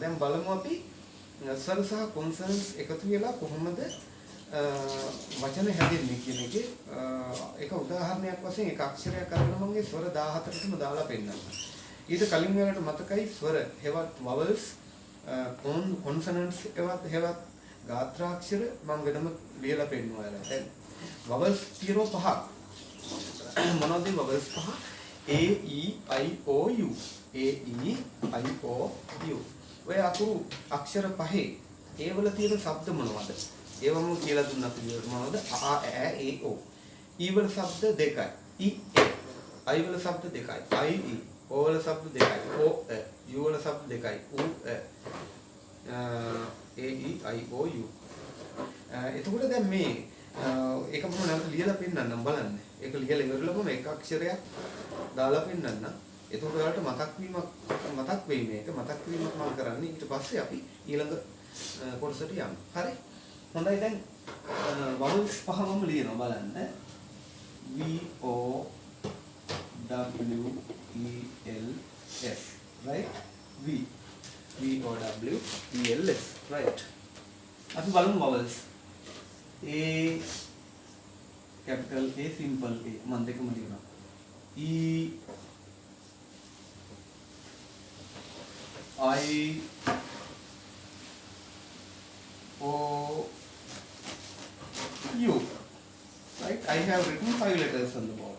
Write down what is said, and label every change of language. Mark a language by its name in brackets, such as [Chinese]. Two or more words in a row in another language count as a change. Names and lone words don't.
[Sinhala] දැන් බලමු අපි ස්වර සහ කොන්සනන්ට්ස් එකතු වෙලා කොහොමද වචන හැදෙන්නේ කියන එකේ එක උදාහරණයක් වශයෙන් එක අක්ෂරයක් අරගෙන මම ඒ ස්වර 14ටම දාලා පෙන්නනවා. ඊට කලින් වලට මතකයි ස්වර හෙවත් vowels කොන්සනන්ට්ස් හෙවත් ගාත්‍රාක්ෂර මම වෙනම ලියලා පෙන්නුවා. දැන් vowels තියෙනවා 5ක්. මොනවද vowels 5? [English] A E I O U. A E I O U. [Sinhala] ඔය අක්ෂර පහේ ඒවල තියෙන ශබ්ද මොනවද? ඒවම කියලා දුන්නා පිළිවෙල මොනවද? අ ඈ ඒ ඕ. ඊ වල ශබ්ද දෙකයි. ඊ ඒ. අයි වල ශබ්ද දෙකයි. අයි ඊ. ඕ වල ශබ්ද දෙකයි. ඕ ඈ. යු වල ශබ්ද දෙකයි. ඌ ඈ. ඒ ඊ අයි ඕ යු. එතකොට දැන් මේ ඒක මම නැවත ලියලා පෙන්නන්නම් බලන්න. ඒක ලියලා ඉවරලම එක අක්ෂරයක් දාලා පෙන්නන්න. එතකොට ඔයාලට මතක් වෙයි මේක. මතක් වීමක් මම කරන්නේ. ඊට පස්සේ අපි ඊළඟ කොටසට යමු. හරි? හොඳයි දැන් vowels පහම ලියනවා බලන්න. [English] V O W E L S right? V O W E L S right? [Sinhala] අපි බලමු vowels. [English] A capital A simple A [Sinhala] මම දෙකම ලියනවා. [English] E I O U. Right? I have written 5 letters on the board.